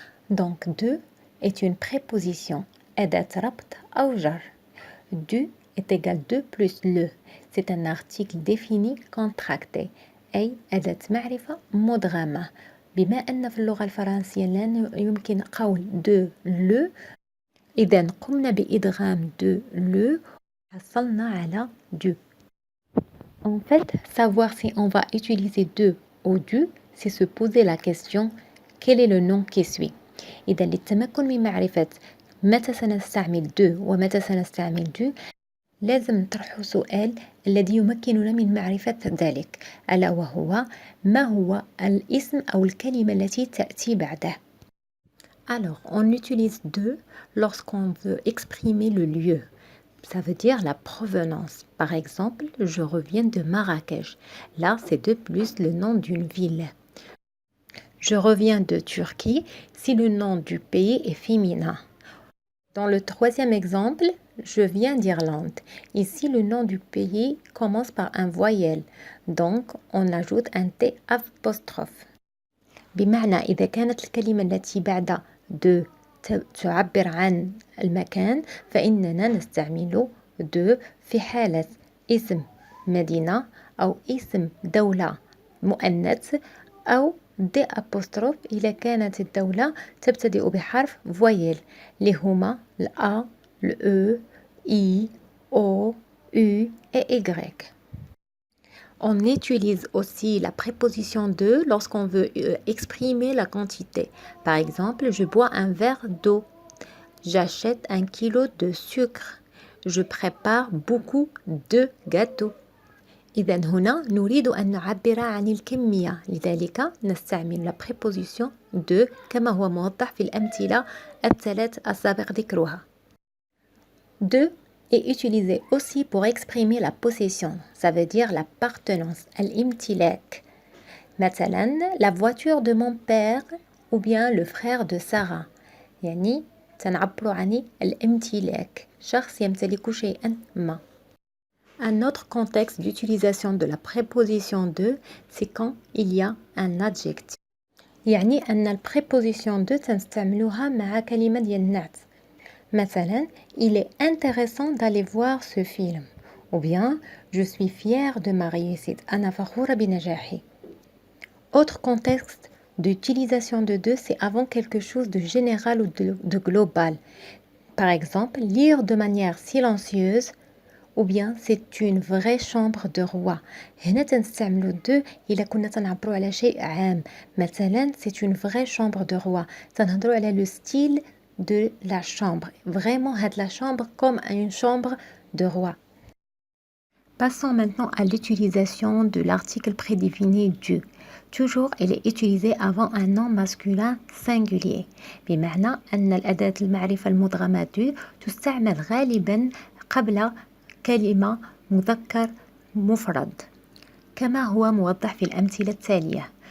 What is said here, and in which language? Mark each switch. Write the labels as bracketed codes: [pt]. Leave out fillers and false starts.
[fr] Donc de est une préposition [ar] أداة ربط أو جر. [fr] Du est égal de plus le. C'est un article défini contracté [ar] أي أداة معرفة مدغمة. بما أن في اللغة الفرنسية لا يمكن قول de le، إذا قمنا بإدغام de le حصلنا على du. [fr] En fait, savoir si on va utiliser de ou du, c'est se poser la question quel est le nom qui suit. [ar] إذا للتمكن من معرفة متى سنستعمل de ومتى سنستعمل du، لازم نطرح سؤال الذي يمكننا من معرفة ذلك، ألا وهو ما هو الاسم أو الكلمة التي تأتي بعده. [fr] Alors, on utilise de lorsqu'on veut exprimer le lieu. Ça veut dire la provenance. Par exemple, je reviens de Marrakech. Là, c'est de plus le nom d'une ville. Je reviens de Turquie si le nom du pays est féminin. Dans le troisième exemple, je viens d'Irlande. Ici, le nom du pays commence par un voyelle. Donc, on ajoute un T apostrophe. [ar] بمعنى إذا كانت الكلمة التي بعد de تعبر عن المكان فإننا نستعمل de في حالة اسم مدينة أو اسم دولة مؤنث أو دي أبوستروف إذا كانت الدولة تبتدئ بحرف فويل اللي هما الأ الأو إي أو U et Y. [fr] On utilise aussi la préposition de lorsqu'on veut exprimer la quantité. Par exemple, je bois un verre d'eau. J'achète 1 kilo de sucre. Je prépare beaucoup de gâteaux. [ar] إذا هنا نريد أن نعبر عن الكمية، لذلك نستعمل [fr] la préposition de [ar] كما هو موضح في الأمثلة الثلاث السابق ذكرها. [fr] De est utilisé aussi pour exprimer la possession, ça veut dire l'appartenance, الامتلاك. مثلا la voiture de mon père ou bien le frère de Sarah. [ar] يعني تنعبر عن الامتلاك، شخص يمتلك شيئا ما. [fr] Un autre contexte d'utilisation de la préposition de, c'est quand il y a un adjectif. [ar] يعني أن البريبوزيسيون de تنستعملوها مع كلمة ديال النعت. مثلا [fr] il est intéressant d'aller voir ce film ou bien je suis fière de ma réussite [ar] أنا فخورة بنجاحي. [fr] Autre contexte d'utilisation de, c'est avant quelque chose de général ou de global. Par exemple, lire de manière silencieuse ou bien c'est une vraie chambre de roi. [ar] هنا تنستعملوا de إلا كنا تنعبروا على شيء عام. مثلا [fr] c'est une vraie chambre de roi. [ar] تنهضروا على [fr] le style de la chambre. Vraiment la chambre comme une chambre de roi. Passons maintenant à l'utilisation de l'article prédéfini du. Toujours, il est utilisé avant un nom masculin singulier. [ar] بمعنى أن الأداة المعرفة المدغمة du تستعمل غالبا قبل كلمة مذكر مفرد كما هو موضح في الأمثلة التالية.